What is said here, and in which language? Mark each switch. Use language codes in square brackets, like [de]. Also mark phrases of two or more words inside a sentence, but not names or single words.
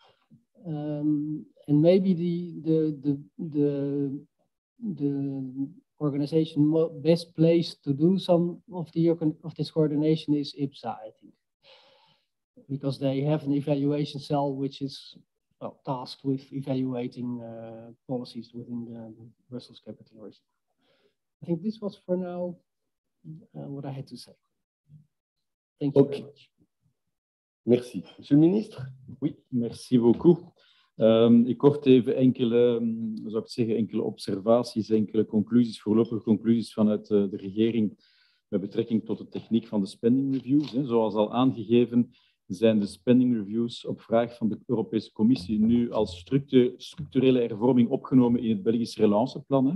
[en] And maybe the organization best placed to do some of this coordination is IPSA, I think, because they have an evaluation cell which is tasked with evaluating policies within the Brussels capital region. I think this was for now what I had to say. Thank you very much. [fr] Merci. Monsieur le ministre? Oui, merci beaucoup. [nl] Ik kort even enkele observaties, enkele conclusies, voorlopige conclusies vanuit de regering met betrekking tot de techniek van de [en] spending reviews. [nl] Zoals al aangegeven zijn de [en] spending reviews [nl] op vraag van de Europese Commissie nu als structurele hervorming opgenomen in het Belgisch relanceplan.